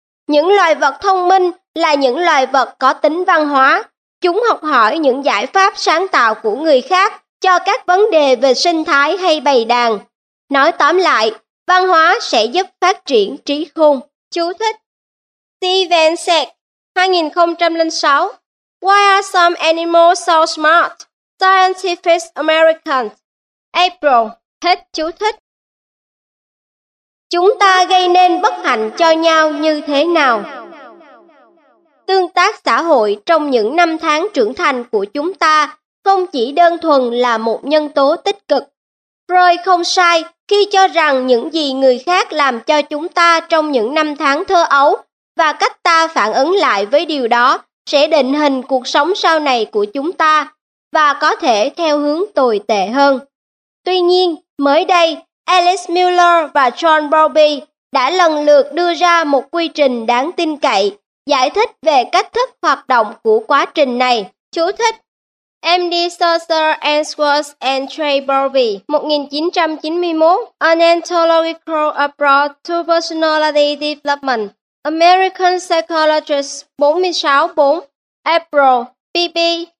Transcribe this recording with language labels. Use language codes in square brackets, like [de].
[vi] Những loài vật thông minh là những loài vật có tính văn hóa. Chúng học hỏi những giải pháp sáng tạo của người khác cho các vấn đề về sinh thái hay bầy đàn. Nói tóm lại, văn hóa sẽ giúp phát triển trí khôn. Chú thích: Steven said, 2006. [en] Why are some animals so smart? [vi] Scientific American. April. Hết chú thích. Chúng ta gây nên bất hạnh cho nhau như thế nào? Tương tác xã hội trong những năm tháng trưởng thành của chúng ta không chỉ đơn thuần là một nhân tố tích cực. Freud không sai khi cho rằng những gì người khác làm cho chúng ta trong những năm tháng thơ ấu và cách ta phản ứng lại với điều đó sẽ định hình cuộc sống sau này của chúng ta và có thể theo hướng tồi tệ hơn. Tuy nhiên, mới đây, Alice Miller và John Bowlby đã lần lượt đưa ra một quy trình đáng tin cậy giải thích về cách thức hoạt động của quá trình này. Chú thích: [en] MD Susser and Schwartz and Trey Bowlby, 1991, An Anthological Approach to Personality Development, American Psychologist, 46-4, April, pp.